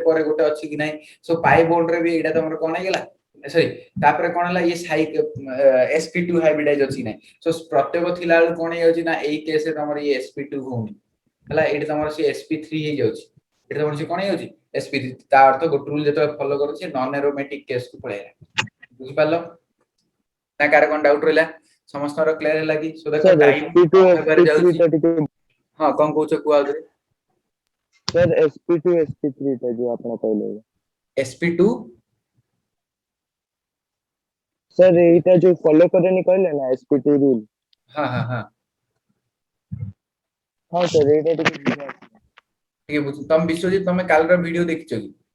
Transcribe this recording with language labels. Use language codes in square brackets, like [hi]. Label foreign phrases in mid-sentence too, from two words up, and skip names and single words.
[or] ପରେ ଗୋଟେ ଅଛି କି ନାହିଁ ସୋ ପାଇ ବୋଣ୍ଡ ରେ ବି ଏଇଟା ତମର କଣ ହେଇଗଲା ସରି ତାପରେ କଣ ହେଲା ଇଏ sp2 ହାଇବ୍ରିଡାଇଜ ଅଛି କି ନାହିଁ ସୋ ପ୍ରତ୍ୟେକ ଥିଲା ବେଳକୁ କଣ ହେଇଯାଉଛି ନା ଏଇ କେସ ରେ ତମର ଇଏ sp2 ହଉନି ହେଲା ଏଇଠି ତମର ସେ sp3 ହେଇଯାଉଛି ଏଠି ତମର ସେ କଣ ହେଇଯାଉଛି sp3 ତା ଅର୍ଥ ଗୋଟେ ରୁଲ ଯେତେବେଳେ ଫଲୋ କରୁଛି [en] non aromatic case [or] କୁ ପଳେଇଲା ବୁଝିପାରିଲ ନା କାହାର କଣ ଡାଉଟ ରହିଲା ସମସ୍ତଙ୍କର କ୍ଲିୟର ହେଲା କି ସୋ ଦେଖ सर ଟାଇମ sp2 ଅଫ୍ ହେବାରେ sp3 ଯାଉଛି ଟା ଟିକେ ହଁ କଣ କହୁଛ କୁହ ଆଉଥରେ सर sp2 sp3 ଟା जो ଆପଣ କହିଲେ sp2 सर ଏଇଟା ଯୋଉ ଫଲୋ କରେନି କହିଲେ ନା sp2 ରୁଲ ହଁ ହଁ ହଁ ହଁ सर ଏଇଟା ଟିକେ ବୁଝା ଟିକେ ବୁଝ ତମେ ବିଶ୍ୱଜିତ ତମେ କାଲିର ଭିଡିଓ ଦେଖିଛ କି